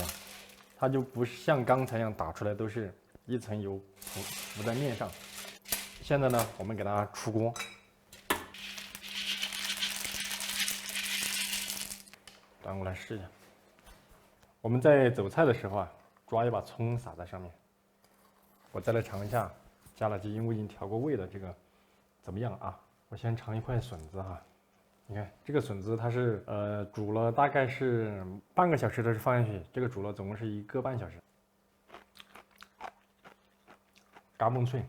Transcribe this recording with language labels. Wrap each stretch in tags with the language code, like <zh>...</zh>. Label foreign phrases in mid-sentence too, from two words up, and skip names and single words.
<zh>它就不是像剛才一樣打出來都是一層油浮在面上。現在呢，我們給它出鍋。我來試一下。我們在走菜的時候啊，抓一把蔥撒在上面。我再來嘗一下加了雞精、味精調過味的這個怎麼樣啊？我先嘗一塊筍子哈。你看這個筍子它是煮了大概是半個小時的時候放進去，這個煮了總共是1個半小時。嘎嘣脆。</zh>